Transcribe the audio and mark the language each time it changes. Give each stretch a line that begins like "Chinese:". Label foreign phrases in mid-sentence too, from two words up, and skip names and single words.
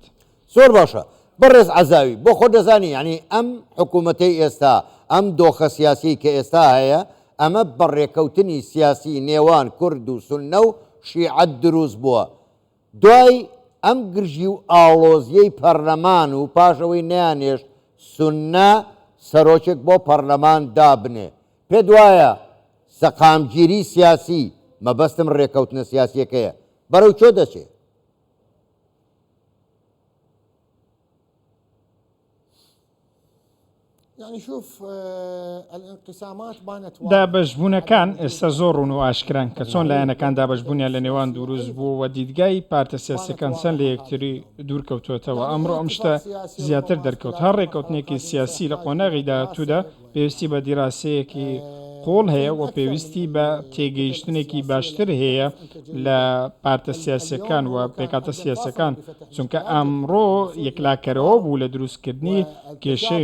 Central Kurdish: زۆر باشە بەڕێز عەزاوی بۆ خۆ دەزانی یعنی ئەم حکوومەتەی ئێستا ئەم دۆخە سیاسی کە ئێستا هەیە ئەمە بەڕێکەوتنی سیاسی نێوان کورد و سوننە و شیعەت دروست بووە دوای ئەم گرژی و ئاڵۆزیەی پەرلەمان و پاشەوەی نیانێشت سوننە سەرۆکێک بۆ پەرلەمان دابنێ پێ دوایە سەقامگیری سیاسی مەبەستم ڕێکەوتنە سیاسیەکەیە بەرەو چۆ دەچێت
Arabic: يعني شوف الانقسامات بانت
Central Kurdish: دابەشبوونەکان ئێستا زۆر ڕوون و ئاشکران کە چۆن لایەنەکان دابەشبوونیان لە نێوان دروست بوو و دیدگای پارتە سیاسیەکان چەند لە یەکتری دوورکەوتوێتەوە ئەمڕۆ ئەم شتە زیاتر دەرکەوت هەر ڕێکەوتنێکی سیاسی لە قۆناغی داهاتوودا پێویستی بە دیراسەیەکی قۆڵ هەیە و پێویستی بە تێگەیشتنێکی باشتر هەیە لە پارتە سیاسەکان و پێکاتە سیاسەکان چونکە ئەمڕۆ یەکلاکەرەوە بوو لە دروستکردنی کێشەی